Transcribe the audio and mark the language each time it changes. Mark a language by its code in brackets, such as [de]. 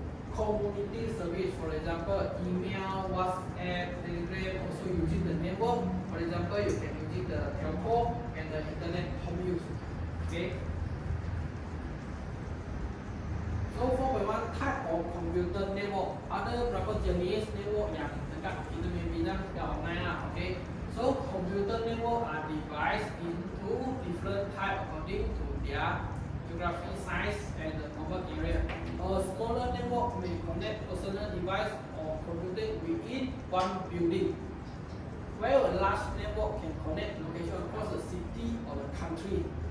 [en] Community service, for example, email, WhatsApp, Telegram, also using the network. For example, you can use the telco and the internet home use. Okay. So 4.1 type of computer network. [ms] Ada berapa jenis network yang dekat kita punya bidang dah online lah. Okay. [en] So computer network are divided into different type according to their geography size and the covered area. A smaller network may connect personal device or computer within one building, while a large network can connect location across the city or the country.